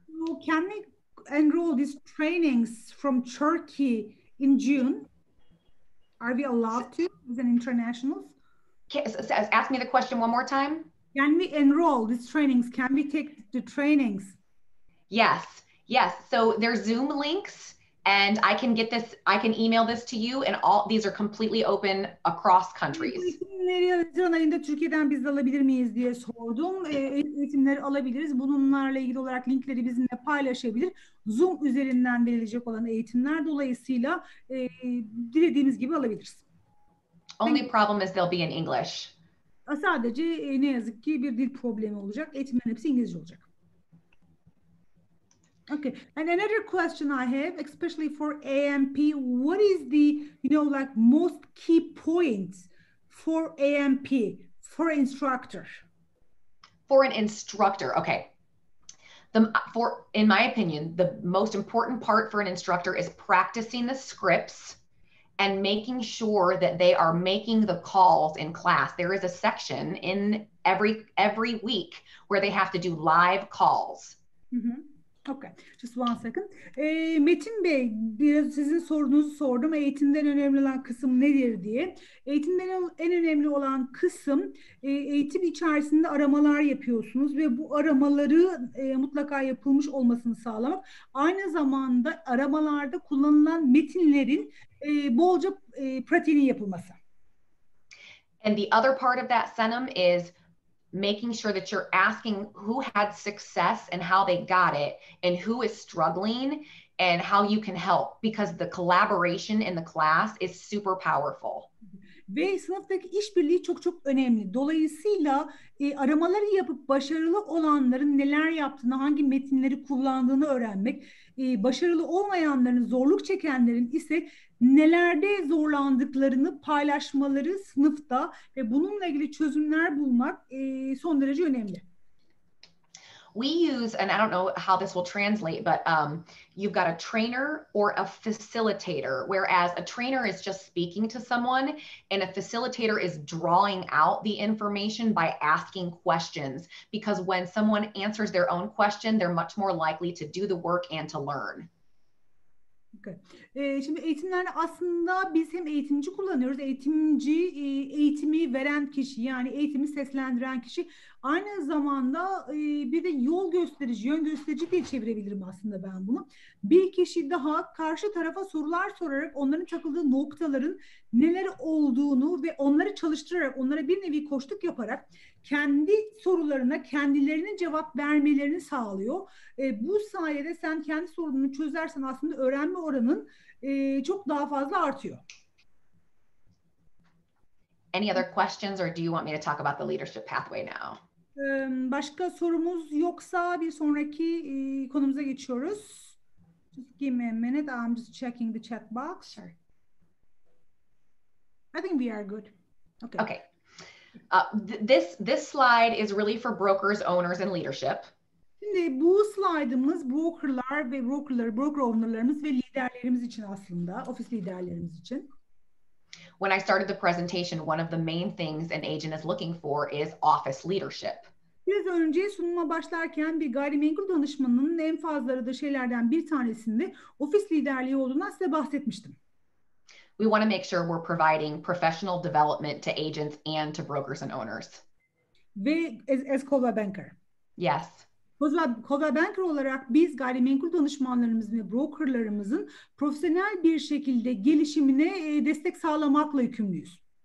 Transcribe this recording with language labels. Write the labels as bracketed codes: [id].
[en] So can we enroll these trainings from Turkey in June? Are we allowed to as an internationals? Ask me the question one more time. Can we enroll these trainings? Can we take the trainings? Yes. So there's Zoom links, and I can email this to you, and all these are completely open across [tr] Bu [en] countries. [tr] eğitimleri Haziran ayında Türkiye'den biz de alabilir miyiz diye sordum. Eğitimleri alabiliriz. Bunlarla ilgili olarak linkleri bizimle paylaşabilir. Zoom üzerinden verilecek olan eğitimler dolayısıyla dilediğiniz gibi alabiliriz. [en] Only problem is they'll be in English. [tr] Sadece ne yazık ki bir dil problemi olacak. Eğitimlerin hepsi İngilizce olacak. [en] Okay, and another question I have, especially for AMP, what is the, like most key points for AMP, for instructor? For an instructor, okay. In my opinion, the most important part for an instructor is practicing the scripts and making sure that they are making the calls in class. There is a section in every week where they have to do live calls. Mm-hmm. Okay, just one second. [tr] Metin Bey, biraz sizin sorunuzu sordum. Eğitimden önemli olan kısım nedir diye. Eğitimden en önemli olan kısım eğitim içerisinde aramalar yapıyorsunuz ve bu aramaları mutlaka yapılmış olmasını sağlamak. Aynı zamanda aramalarda kullanılan metinlerin bolca pratiğinin yapılması. [en] And the other part of that, Senem, is making sure that you're asking who had success and how they got it and who is struggling and how you can help, because the collaboration in the class is super powerful. [tr] Ve sınıftaki işbirliği çok çok önemli. Dolayısıyla aramaları yapıp başarılı olanların neler yaptığını, hangi metinleri kullandığını öğrenmek, başarılı olmayanların, zorluk çekenlerin ise nelerde zorlandıklarını paylaşmaları sınıfta ve bununla ilgili çözümler bulmak son derece önemli. [en] We use, and I don't know how this will translate, but you've got a trainer or a facilitator, whereas a trainer is just speaking to someone and a facilitator is drawing out the information by asking questions, because when someone answers their own question, they're much more likely to do the work and to learn. Okay. [tr] Şimdi eğitimlerde aslında biz hem eğitimci kullanıyoruz. Eğitimci, eğitimi veren kişi, yani eğitimi seslendiren kişi. Aynı zamanda bir de yol gösterici, yön gösterici diye çevirebilirim aslında ben bunu. Bir kişi daha karşı tarafa sorular sorarak onların takıldığı noktaların neler olduğunu ve onları çalıştırarak, onlara bir nevi koçluk yaparak kendi sorularına kendilerinin cevap vermelerini sağlıyor. Bu sayede sen kendi sorununu çözersen aslında öğrenme oranın çok daha fazla artıyor. [en] Any other questions, or do you want me to talk about the leadership pathway now? [tr] Başka sorumuz yoksa bir sonraki konumuza geçiyoruz. [en] Just give me a minute. I'm just checking the chat box. Sure. I think we are good. Okay. Okay. This slide is really for brokers, owners, and leadership. [tr] Şimdi bu slaytımız brokerlar ve broker ownerlarımız ve liderlerimiz için aslında, ofis liderlerimiz için. [en] When I started the presentation, one of the main things an agent is looking for is office leadership. [tr] Biraz önce sunuma başlarken bir gayrimenkul danışmanının en fazla aradığı şeylerden bir tanesinde ofis liderliği olduğundan size bahsetmiştim. [en] We want to make sure we're providing professional development to agents and to brokers and owners. Ve as Coldwell Banker. Yes. [tr] Coldwell Banker olarak biz gayrimenkul danışmanlarımızın ve brokerlarımızın profesyonel bir şekilde gelişimine destek sağlamakla yükümlüyüz.